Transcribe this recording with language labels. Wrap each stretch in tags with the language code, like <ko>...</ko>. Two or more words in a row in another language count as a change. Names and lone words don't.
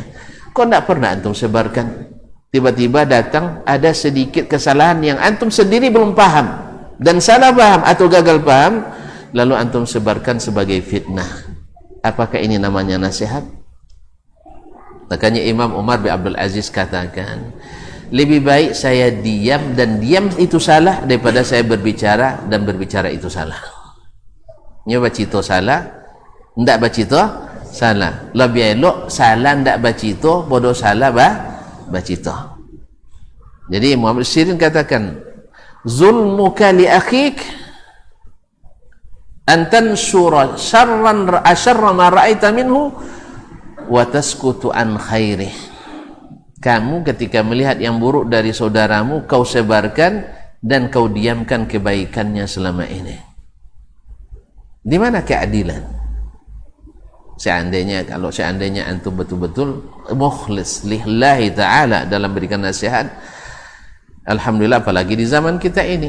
<id>Kok tidak pernah antum sebarkan? Tiba-tiba datang ada sedikit kesalahan yang antum sendiri belum paham dan salah paham atau gagal paham, lalu antum sebarkan sebagai fitnah. Apakah ini namanya nasihat? Makanya Imam Umar bin Abdul Aziz katakan, lebih baik saya diam dan diam itu salah daripada saya berbicara dan berbicara itu salah.</id> <min>Nyoba cito salah, ndak bacito salah. Lebih elok salah ndak bacito, bodoh salah bacito.</min> <id>Jadi Muhammad Sirin katakan,</id> <ar>ظلمك لأخيك أن تنشر شرا ما رأيت منه وتسكت عن خيره.</ar> <id>Kamu ketika melihat yang buruk dari saudaramu, kau sebarkan dan kau diamkan kebaikannya selama ini. Di mana keadilan? Kalau seandainya antum betul-betul</id> <ar>مخلص لله تعالى</ar> <id>dalam berikan nasihat, alhamdulillah, apalagi di zaman kita ini.</id>